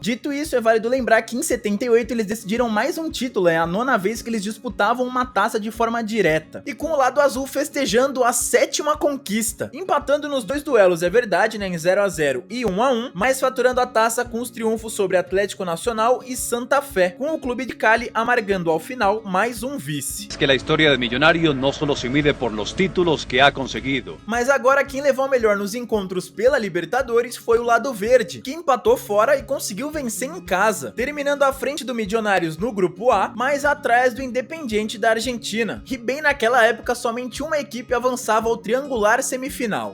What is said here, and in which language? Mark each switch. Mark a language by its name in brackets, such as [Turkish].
[Portuguese] Dito isso, é válido lembrar que em 78 eles decidiram mais um título, é a 9ª vez que eles disputavam uma taça de forma direta, e com o lado azul festejando a 7ª conquista, empatando nos 2 duelos, é verdade, né, em 0-0 e 1-1, mas faturando a taça com os triunfos sobre Atlético Nacional e Santa Fé, com o Clube de Cali amargando ao final mais um vice. [Spanish] Es que la historia de Millonario no solo se mide por los títulos que ha conseguido. [Portuguese] Mas agora quem levou melhor nos encontros pela Libertadores foi o lado verde, que empatou fora e conseguiu vencer em casa, terminando à frente do Milionários no grupo A, mas atrás do Independiente da Argentina, e bem naquela época somente uma equipe avançava ao triangular semifinal.